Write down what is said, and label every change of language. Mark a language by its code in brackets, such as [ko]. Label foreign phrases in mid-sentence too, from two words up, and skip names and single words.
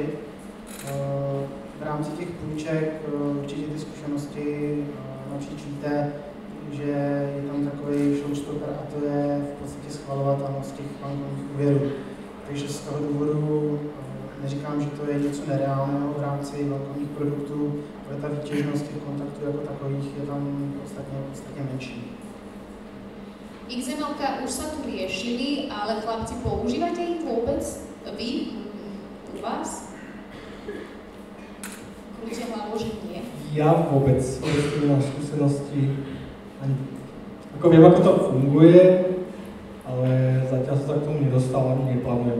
[cs] V rámci těch půjček určitě ty zkušenosti napříč víte, že je tam takový showstopper a to je v podstatě schvalovatelnost těch bankovních úvěrů. Takže z toho důvodu neříkám, že to je něco nereálného v rámci bankovních produktů, ale ta výtěžnost těch kontaktů jako takových je tam podstatně menší. [sk] XML-ka už sa tu riešili, ale chlapci, používate ich vôbec? Vy? U vás? Krútia hlavou, že nie. Ja vôbec nemám skúsenosti. Ako viem, ako to funguje, ale zatiaľ sa k tomu nedostal, ani neplánujem.